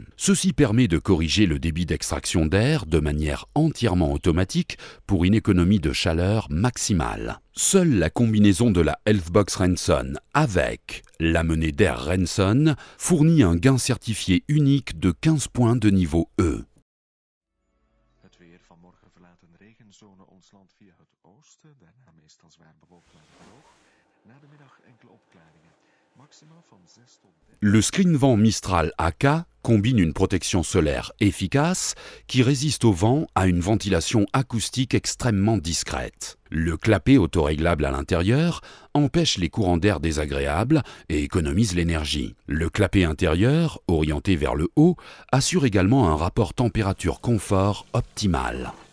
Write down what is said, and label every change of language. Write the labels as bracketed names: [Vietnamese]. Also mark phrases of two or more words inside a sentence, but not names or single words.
[French] Ceci permet de corriger le débit d'extraction d'air de manière entièrement automatique pour une économie de chaleur maximale. Seule la combinaison de la Healthbox Renson avec l'amenée d'air Renson fournit un gain certifié unique de 15 points de niveau E. [Dutch] Het weer. Vanmorgen verlaat een regenzone ons land via het oosten, daarna meestal zwaar bewolkt maar droog. Na de middag enkele opklaringen. Maxima van 6 tot 10. [French] Le Screenvent Mistral AK combine une protection solaire efficace qui résiste au vent à une ventilation acoustique extrêmement discrète. Le clapet autoréglable à l'intérieur empêche les courants d'air désagréables et économise l'énergie. Le clapet intérieur, orienté vers le haut, assure également un rapport température-confort optimal.